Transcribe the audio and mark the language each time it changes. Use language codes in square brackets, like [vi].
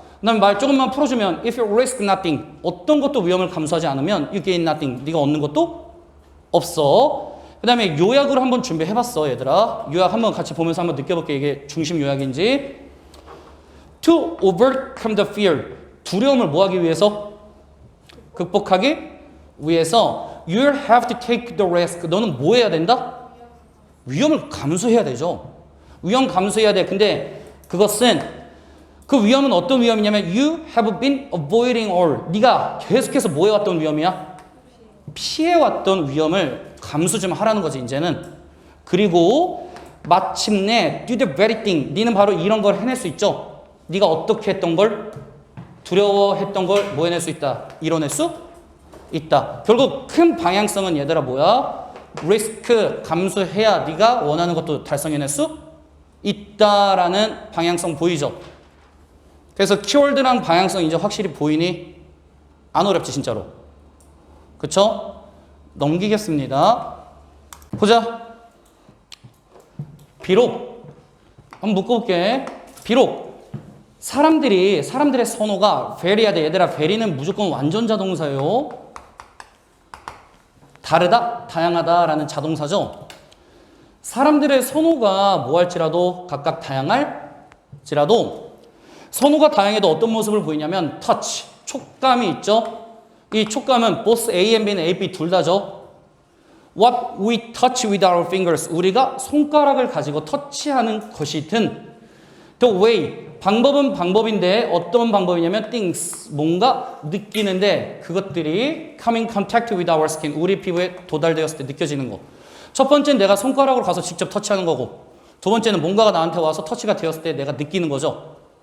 [ko] 그 다음에 말 조금만 풀어주면 [en] if you risk nothing. [ko] 어떤 것도 위험을 감수하지 않으면 [en] you gain nothing. [ko] 네가 얻는 것도 없어. 그 다음에 요약으로 한번 준비해봤어 얘들아. 요약 한번 같이 보면서 한번 느껴볼게. 이게 중심 요약인지. [en] To overcome the fear. [ko] 두려움을 뭐하기 위해서? 극복하기 위해서 [en] you have to take the risk. [ko] 너는 뭐 해야 된다? 위험을 감수해야 되죠. 위험 감수해야 돼. 근데 그것은 그 위험은 어떤 위험이냐면 [en] you have been avoiding all. [ko] 네가 계속해서 뭐 해왔던 위험이야? 피해왔던 위험을 감수 좀 하라는 거지 이제는. 그리고 마침내 [en] do the very thing. [ko] 네는 바로 이런 걸 해낼 수 있죠. 네가 어떻게 했던 걸 두려워했던 걸 뭐 해낼 수 있다. 이뤄낼 수 있다. 결국 큰 방향성은 얘들아 뭐야? 리스크 감수해야 네가 원하는 것도 달성해낼 수 있다라는 방향성 보이죠? 그래서 키워드랑 방향성 이제 확실히 보이니? 안 어렵지 진짜로. 그쵸? 넘기겠습니다. 보자. 비록 한번 묶어볼게. 비록 사람들의 선호가 very하다. 얘들아 very는 무조건 완전자 동사예요. 다르다, 다양하다라는 자동사죠. 사람들의 선호가 뭐 할지라도 각각 다양할지라도 선호가 다양해도 어떤 모습을 보이냐면 touch, 촉감이 있죠. 이 촉감은 [en] both A and B는 A, B 둘 다죠. What we touch with our fingers. [ko] 우리가 손가락을 가지고 터치하는 것이든 the way, 방법은 방법인데 어떤 방법이냐면 things, 뭔가 느끼는데 그것들이 [en] come in contact with our skin. [ko] 우리 피부에 도달되었을 때 느껴지는 거. 첫 번째는 내가 손가락으로 가서 직접 터치하는 거고, 두 번째는 뭔가가 나한테 와서 터치가 되었을 때 내가 느끼는 거죠.